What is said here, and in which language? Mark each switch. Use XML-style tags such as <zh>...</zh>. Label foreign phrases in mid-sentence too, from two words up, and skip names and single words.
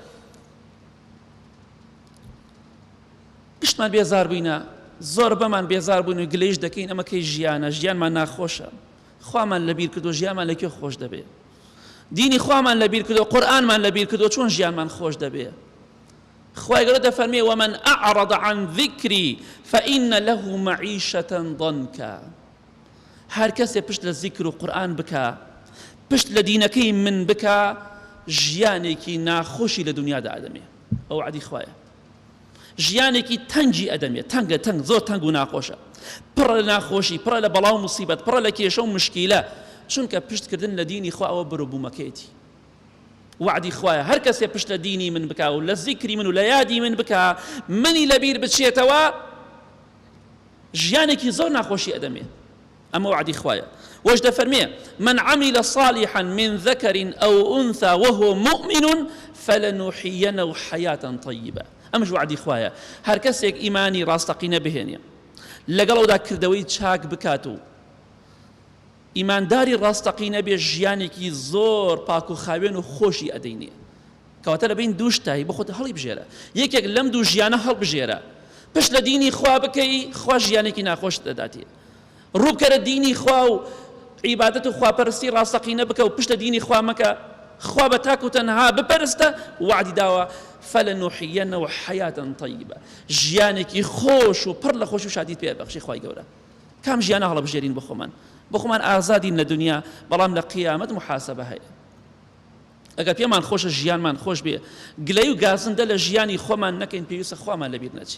<ckb>گشتمان بێزار بووینە، زۆر بەمان بێزار بووین و گلەیش دەکەین ئەمە کەی ژیانە، ژیانمان ناخۆشە، خوامان لەبیر کردو، ژیانمان لەکوێ خۆش دەبێ، دینی خوامان لەبیر کردو، قورئانمان لەبیر کردو، چۆن ژیانمان خۆش دەبێ؟ خوای گەورە دەفەرمێ</ckb> <ar>ومن أعرض عن ذكري فإن له معيشة ضنكا.</ar> <ckb>هەر کەسێ پشت لە ذیکر و قورئان بکە، پشت لە دینەکەی من بکە، ژیانێکی ناخۆشی لە دنیادا ئەدەمێ. ئەو وعدی خوایە، ژیانێکی تەنگی ئەدەمێ، تەنگە، تەنگ، زۆر تەنگ و ناخۆشە، پڕە لە ناخۆشی، پڕە لە بەڵاو و موسیبەت، پڕە لە کێشە و مشکیلە، چونکە پشتکردن لە دینی خوا ئەوە بەروبوومەکەیەتی. وعدی خوایە هەر کەسێ پشت لە دینی من بکە و لە ذیکری من و لە یادی من بکە، منی لەبیر بچێتەوە، ژیانێکی زۆر ناخۆشی ئەدەمێ. ئەمە وعدی خوایە. وەش دەفەرمێ</ckb> <ar>من عمل صالحا من ذكر أو أنثى وهو مؤمن فلنحيينه حياة طيبة.</ar> <ckb>ئەمەش وعدی خوایە، هەر کەسێک ئیمانی ڕاستەقینە بهێنێ، لەگەڵەوەدا کردەوەی چاک بکات و ئیمانداری ڕاستەقینە بێ، ژیانێکی زۆر پاک و خاوێن و خۆشی ئەدەینێ. کەواتە لەبین دوو شتایی بۆ خۆت هەڵی بژێرە، یەکێک لەم دوو ژیانە هەڵبژێرە، پشت لە دینی خوا بکەی، خوا ژیانێکی ناخۆش دەداتێ، ڕووبکەرە دینی خوا و عیبادەت و خواپەرستی ڕاستەقینە بکە و پشت لە دینی خوا مەکە، خوا بە تاک و تەنها بپەرستە، وعدی داوە</ckb> <ar>فلنحيينه حياة طيبة،</ar> <ckb>ژیانێکی خۆش و پڕ لە خۆش و شادیت پێ بەخشی خوای گەورە. کام ژیانە هەڵبژێرین بۆ خۆمان، بۆ خۆمان ئازادین لە دنیا، بەڵام لە قیامەت محاسبە هەیە. ئەگەر پێمان خۆشە ژیانمان خۆش بێ، گلەی و گازندە لە ژیانی خۆمان نەکەین، پێویستە خوامان لەبیر نەچی.</ckb>